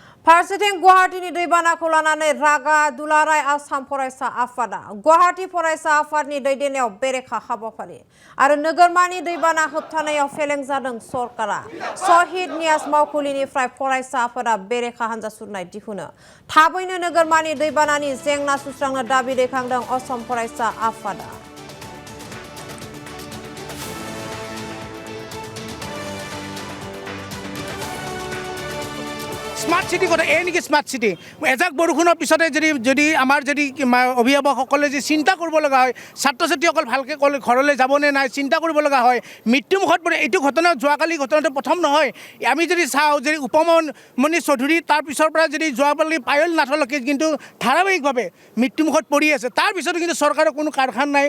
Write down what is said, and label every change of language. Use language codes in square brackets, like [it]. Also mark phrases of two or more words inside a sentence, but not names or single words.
[brx] फारसेथिं गुवाहाटीनि दैबानाखौ लानानै रागा दुलाराय आसाम फरायसा आफादा गुवाहाटी फरायसा आफादनि दैदेननायाव बेरेखा हाबाफारि आरो नोगोरमानि दैबाना होबथानायाव फेलें जादों सरकारा शहीद नियाज मावखुलिनिफ्राय फरायसा आफादा बेरेखा हान्जा सुरनाय दिहुनो थाबैनो नोगोरमानि दैबानानि जेंना सुस्रांनो दाबि दैखांदों असम फरायसा आफादा [en] smart city [as] কথা এই নেকি [en] smart city [as] এজাক বৰষুণৰ পিছতে যদি আমাৰ অভিভাৱকসকলে যে চিন্তা কৰিব লগা হয় ছাত্ৰ ছাত্ৰীসকল ভালকৈ ঘৰলৈ যাবনে নাই চিন্তা কৰিব লগা হয় মৃত্যুমুখত পৰে এইটো ঘটনা যোৱাকালি ঘটনাটো প্ৰথম নহয় আমি যদি চাওঁ যে উপমন্ত্ৰী চৌধুৰী তাৰ পিছৰ পৰা যদি যোৱাকালি পায়ল নাথলৈকে কিন্তু ধাৰাবাহিকভাৱে মৃত্যুমুখত পৰি আছে তাৰ পিছতো কিন্তু চৰকাৰৰ কোনো কাণসাৰ নাই